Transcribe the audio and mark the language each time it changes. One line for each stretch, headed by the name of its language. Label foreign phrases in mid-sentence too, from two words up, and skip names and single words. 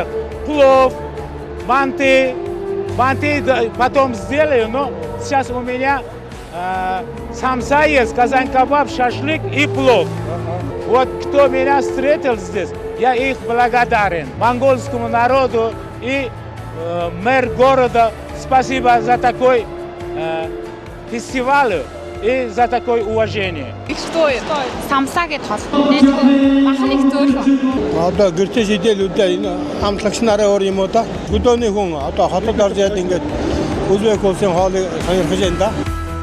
Russian: Плов, манты потом сделаю, но сейчас у меня самса есть, казан-кебаб, шашлык и плов. Вот кто меня встретил здесь, я их благодарен. Монгольскому народу и мэр города спасибо за такой фестиваль и за такое уважение.
Mongolian: Что самса гэж толгой махны зөөлөн. Одоо гэртээ сидэлүүдээ энэ хамтлагч нараа ор юм уу та? Өдөөний хүн одоо хотод орж яад ингээд Үзбек улсын хоолыг сонирхож байна да.